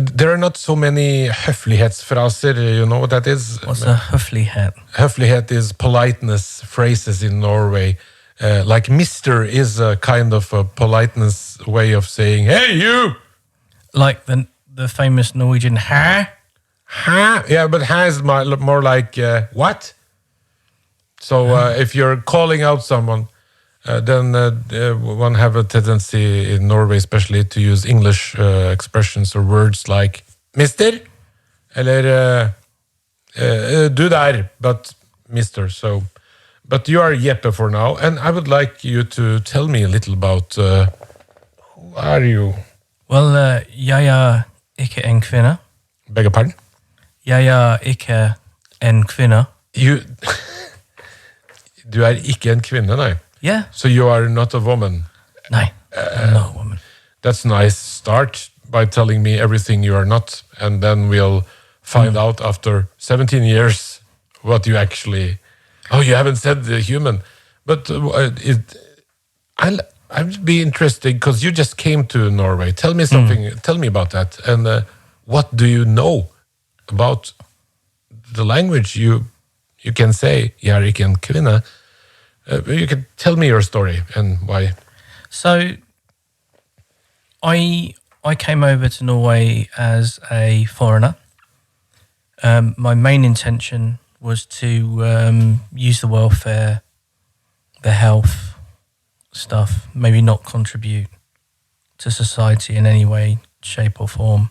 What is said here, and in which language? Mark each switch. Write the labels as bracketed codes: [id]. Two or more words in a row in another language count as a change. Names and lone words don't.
[en] There are not so many høflighetsfraser, you know what that is? What's a høflighet? Høflighet is politeness phrases in Norway. Like Mr. is a kind of a politeness way of saying, hey, you! Like the famous Norwegian hæ? Hæ? Yeah, but hæ is more like what? So if you're calling out someone, then one have a tendency in Norway especially to use English expressions or words like Mister, [no] eller du der, [en] but Mister. So, but you are Jeppe for now, and I would like you to tell me a little about who are you? Well, [no] jeg ikke en kvinne. [en] Beg your pardon? [no] Jeg ikke en kvinne. Du ikke en kvinne, nei? [en] Yeah. So you are not a woman? No, I'm not a woman. That's a nice start by telling me everything you are not, and then we'll find out after 17 years what you actually... Oh, you haven't said the human. But I'd be interested, because you just came to Norway. Tell me something, tell me about that. And what do you know about the language? You can say, [no] jeg ikke en kvinne. [en] You can tell me your story and why. So, I came over to Norway as a foreigner, My main intention was to use the welfare, the health stuff, maybe not contribute to society in any way, shape or form.